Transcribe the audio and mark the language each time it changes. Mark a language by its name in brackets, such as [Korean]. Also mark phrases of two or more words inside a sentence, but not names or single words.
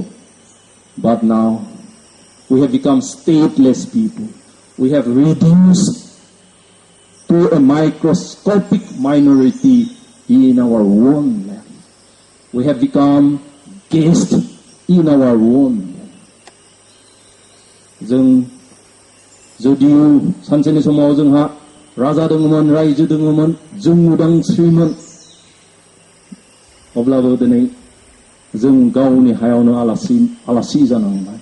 [English] But now we have become stateless people. We have reduced to a microscopic minority in our own land. We have become guests in our own land. [Bodo] जों जुदियो सानसेनि समाव जोंहा राजा दङमोन, रायजो दङमोन, जों उदांस्रिमोन, अब्लाबो दिनै जों गावनि हायावनो आलासि जानांबाय।